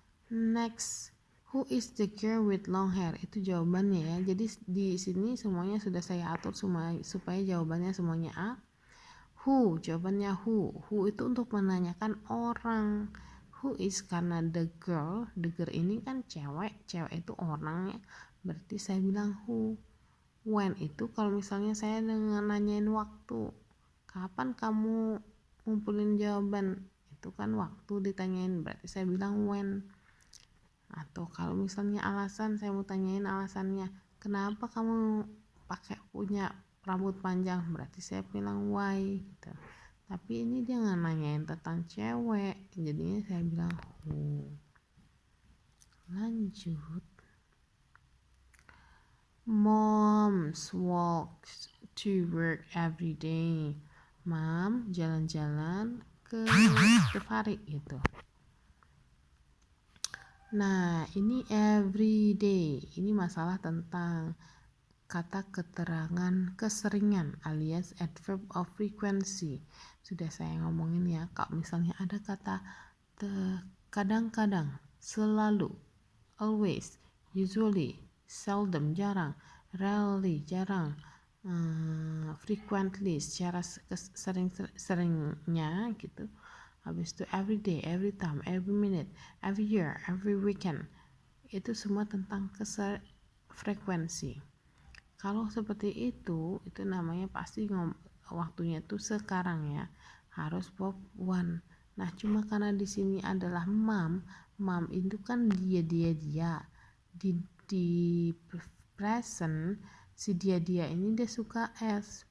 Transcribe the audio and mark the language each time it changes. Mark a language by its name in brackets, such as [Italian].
[English] Next, who is the girl with long hair? [Indonesian] Itu jawabannya ya. Jadi di sini semuanya sudah saya atur supaya jawabannya semuanya A. Who, jawabannya who. Who itu untuk menanyakan orang. Who is karena the girl ini kan cewek itu orangnya. Berarti saya bilang who. When itu kalau misalnya saya nanyain waktu. Kapan kamu ngumpulin jawaban? Itu kan waktu ditanyain, berarti saya bilang when. Atau kalau misalnya alasan, saya mau tanyain alasannya, kenapa kamu punya rambut panjang, berarti saya bilang why gitu. Tapi ini dia nggak nanyain tentang cewek, jadinya saya bilang who. Lanjut. [English] Moms walk to work every day. [Indonesian] Mom jalan-jalan ke setiap hari gitu. Nah, ini everyday. Ini masalah tentang kata keterangan keseringan alias adverb of frequency. Sudah saya ngomongin ya, kalau misalnya ada kata kadang-kadang, selalu, always, usually, seldom, jarang, rarely, jarang, frequently, secara sering-seringnya gitu. Habis itu every day, every time, every minute, every year, every weekend. Itu semua tentang frekuensi. Kalau seperti itu namanya pasti waktunya tuh sekarang ya. Harus verb one. Nah, cuma karena di sini adalah mom itu kan dia. Di present si dia ini dia suka s.